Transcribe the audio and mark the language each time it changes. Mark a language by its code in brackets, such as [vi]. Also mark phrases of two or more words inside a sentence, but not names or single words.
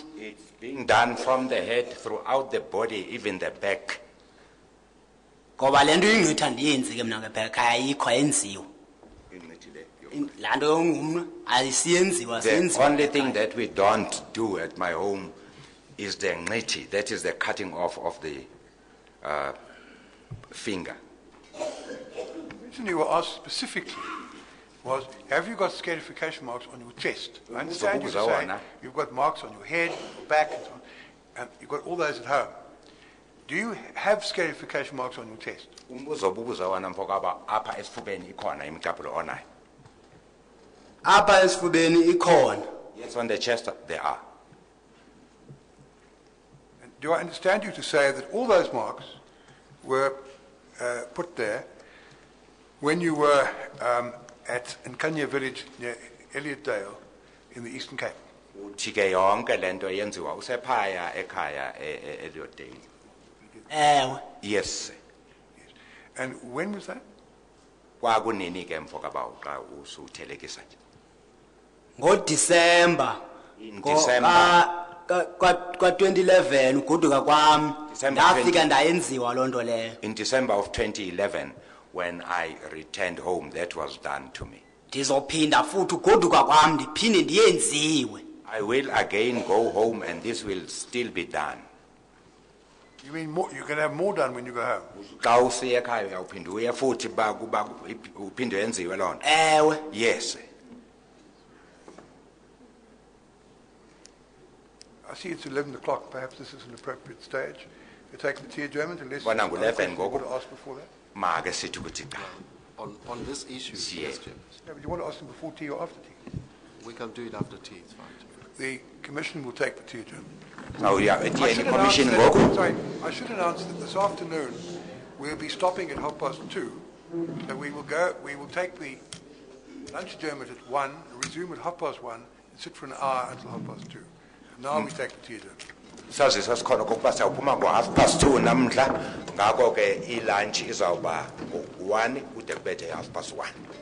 [en] It's being done from the head throughout the body, even the back. [xh] Ngoba lento ingqitha ndiyenzi ke mna ngephela ekhaya ayikho ayenziwa. Laa nto yongumnwe ayisiyenziwa [en] The [xh] siyenziwa. [en] only thing that we don't do at my home is the ngqithi, that is the cutting off of the finger. The reason you were asked specifically was, have you got scarification marks on your chest? I understand you to say you've got marks on your head, your back, and so on, and you've got all those at home. Do you have scarification marks on your chest? [xh] Umbuzo obubuza wona mfokaba apha esifubeni ikhona imicaphulo onayo. apha esifubeni ikhona. [en] Yes, on the chest there are. And do I understand you to say that all those marks were put there when you were at Nkanya village near Elliotdale in the Eastern Cape? [xh] Uthi ke yonke lento yenziwa usephaya ekhaya Elliotdale. Ewe. [en] Yes. And when was that? [xh] Kwakunini ke mfokaba xa usuthelekisa nje. NgoDisemba. [en] In December. [xh] Kwa 2011 ugoduka kwami [en] December [xh] ndafika ndayenziwa lonto leyo. [en] In December of 2011, when I returned home, that was done to me. [xh] Ndizophinda futhi ugoduka kwami ndiphinde ndiyenziwe. [en] I will again go home and this will still be done. You mean more, you're going to have more done when you go home? [xh] Xa usiya ekhaya uyawuphinda uye futhi uphinde yenziwe loo nto. Ewe. [en] Yes. I see it's 11 o'clock. Perhaps this is an appropriate stage. You take the tea adjournment unless [xh] Bona [en] you [xh] ngu-11 [en] want [xh] ngoku. [en] to ask before that. [xh] Make sithi ukuthi cha. [en] On this issue, Yeah. yes, Chairman. No, but you want to ask them before tea or after tea? We can do it after tea, it's fine. The commission will take the tea adjournment. So yeah, I the should announce commission that- [xh] ngoku. [en] sorry, I should announce that this afternoon we'll be stopping at 2:30. So we will take the lunch adjournment at 1, resume at 2:30, and sit for an hour until 2:30. Now we take the tea adjournment. [xh] Sazisa sikhona kokuba siyawuphuma ngo-2:30 namhla, ngako ke ilunch izawuba ngo-1 kude kubethe 1:30.